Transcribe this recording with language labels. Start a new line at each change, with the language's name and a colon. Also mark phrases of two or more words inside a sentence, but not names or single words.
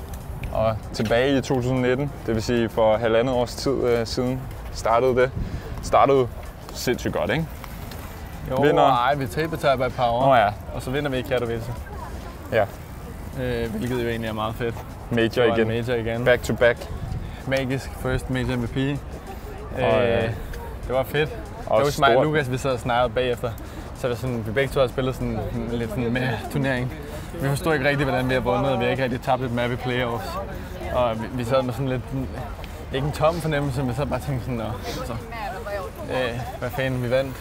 Danish: Og tilbage i 2019, det vil sige for 1,5 års tid siden startede det. Startede sindssygt godt, ikke? Jo, nej, vi tabte et par år, ja. Og så vinder vi i Katowice. Ja. Hvilket jo egentlig er meget fedt. Major igen.
English: Back to back. Magisk first major MVP.
Danish: Det var fedt. Det var mig og Lukas, vi sad og snakkede bagefter. Så vi begge to har spillet sådan lidt sådan med turnering. Vi forstod ikke rigtig, hvordan vi har vundet, og vi har ikke rigtig tabt et map i playoffs. Og vi sad med sådan lidt, ikke en tom fornemmelse, men så bare tænkte sådan, hvad fanden, vi vandt.